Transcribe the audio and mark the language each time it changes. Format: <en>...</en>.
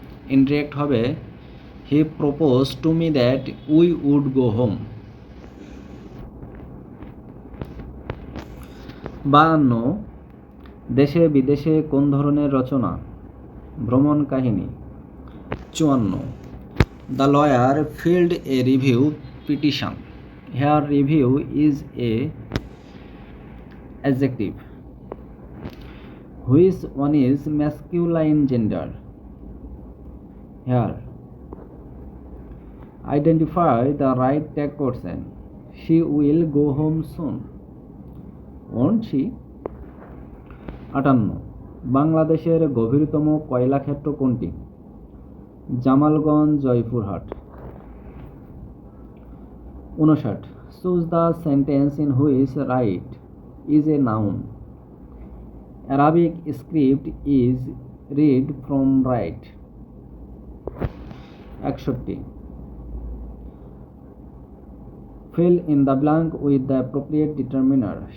<en>Indirect হবে he propose to me that we would go home.</en> <bn>52, দেশে বিদেশে কোন ধরনের রচনা? ভ্রমণ কাহিনী। 54,</bn> <en>The lawyer filed a review petition. Here review is a adjective. Which one is masculine gender? Here. Identify the right tag person. She will go home soon. Won't she?</en> <bn>58 বাংলাদেশের গভীরতম কয়লা ক্ষেত্র কোনটি? Jamalganj, Joypurhat.</bn> <en>59 Choose the sentence in which right is a noun. Arabic script is read from right. 61 Fill in the blank with the appropriate determiner.</en>